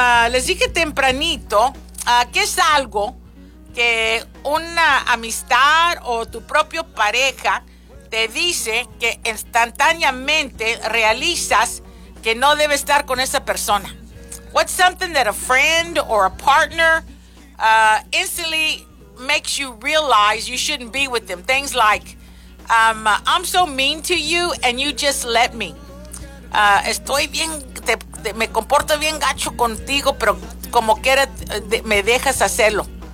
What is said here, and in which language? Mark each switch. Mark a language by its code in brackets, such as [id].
[es] Les dije tempranito que es algo que una amistad o tu propio pareja te dice que instantáneamente realizas que no debe estar con esa persona? [en] What's something that a friend or a partner instantly makes you realize you shouldn't be with them? Things like, I'm so mean to you and you just let me. [es] Estoy bien, me comporto bien gacho contigo, pero como quiera me dejas hacerlo.